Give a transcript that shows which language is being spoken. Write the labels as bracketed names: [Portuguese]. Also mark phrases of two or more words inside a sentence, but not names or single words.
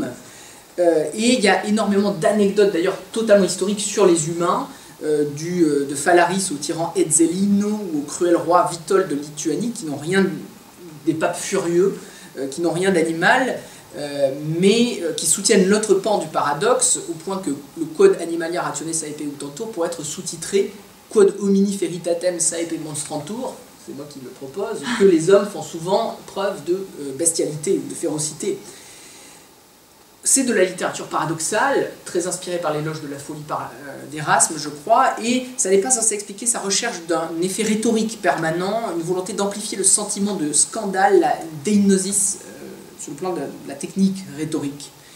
[French] Et il y a énormément d'anecdotes, d'ailleurs totalement historiques, sur les humains, de Phalaris au tyran Ezzelino ou au cruel roi Witold de Lituanie, qui n'ont rien, des papes furieux, qui n'ont rien d'animal, mais qui soutiennent l'autre pan du paradoxe, au point que le [Latin] Quod animalia ratione saepe utantur [French] pourrait être sous-titré [Latin] Quod homini feritatem saepe monstrantur, [French] c'est moi qui le propose, que les hommes font souvent preuve de bestialité, de férocité. C'est de la littérature paradoxale, très inspirée par l'éloge de la folie d'Erasme, je crois, et ça n'est pas censé expliquer sa recherche d'un effet rhétorique permanent, une volonté d'amplifier le sentiment de scandale, la deinosis, sur le plan de la technique rhétorique.